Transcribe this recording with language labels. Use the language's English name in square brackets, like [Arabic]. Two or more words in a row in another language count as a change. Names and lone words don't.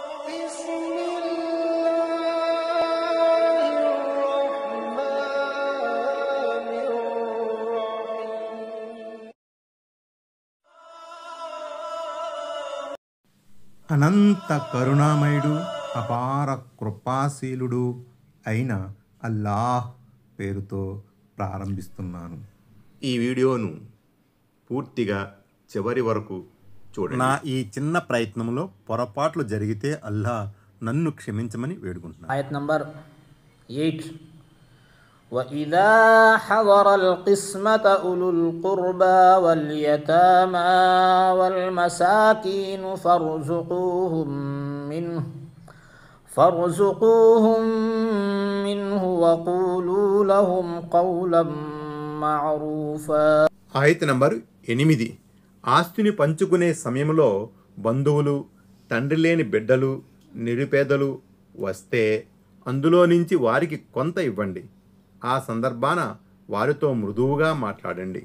[Arabic] بسم الله الرحمن الرحيم. [Telugu] అనంత కరుణామయుడు అపార కృపాశీలుడు అయిన అల్లాహ్ పేరుతో ప్రారంభిస్తున్నాను. ఈ వీడియోను పూర్తిగా చివరి వరకు చూడండి. నా ఈ చిన్న ప్రయత్నంలో పొరపాట్లు జరిగితే అల్లాహ్ నన్ను క్షమించమని వేడుకుంటున్నాను. [Arabic] آية نمبر 8 وإذا حضر القسمة أولو القربى واليتامى والمساكين فارزقوهم منه وقولوا لهم قولا معروفا. [Telugu] ఆయత నంబర్ 8. ఆస్తిని పంచుకునే సమయంలో బంధువులు, తండ్రి లేని బిడ్డలు, నిరుపేదలు వస్తే అందులో నుంచి వారికి కొంత ఇవ్వండి. ఆ సందర్భాన వారితో మృదువుగా మాట్లాడండి.